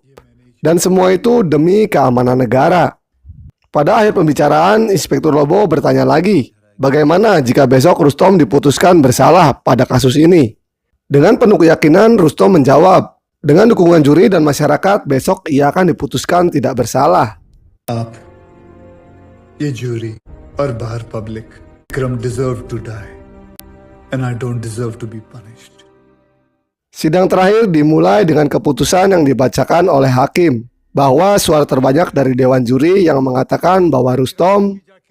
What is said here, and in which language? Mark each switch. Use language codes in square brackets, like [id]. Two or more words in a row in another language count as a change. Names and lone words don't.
[id] Dan semua itu demi keamanan negara. Pada akhir pembicaraan, Inspektur Lobo bertanya lagi, bagaimana jika besok Rustom diputuskan bersalah pada kasus ini? Dengan penuh keyakinan, Rustom menjawab, dengan dukungan juri dan masyarakat, besok ia akan diputuskan tidak bersalah. [hi] आप, ये जूरी और बाहर पब्लिक, [en] विक्रम deserve to die, and I don't deserve to be punished. [id] Sidang terakhir dimulai dengan keputusan yang dibacakan oleh hakim, bahwa suara terbanyak dari Dewan Juri yang mengatakan bahwa Rustom